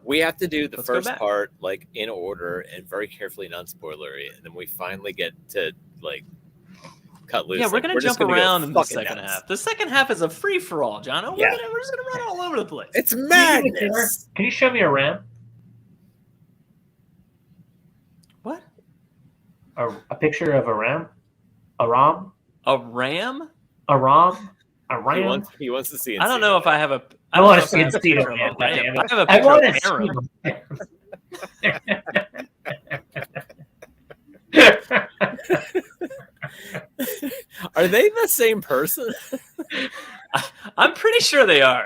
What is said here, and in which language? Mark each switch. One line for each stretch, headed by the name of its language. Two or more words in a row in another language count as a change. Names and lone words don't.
English: We have to do the first part like in order and very carefully, non-spoilery, and then we finally get to like cut loose. Yeah, we're gonna jump around in the second half. The second half is a free for all, Jono. Yeah. We're just gonna run all over the place. It's madness. Can you show me a ram? What? A picture of a ram? A ram? A ram? A ram? A ram? He wants to see it. I don't know if I have a. I want to see it. I have a picture of Aaron. Are they the same person? I'm pretty sure they are.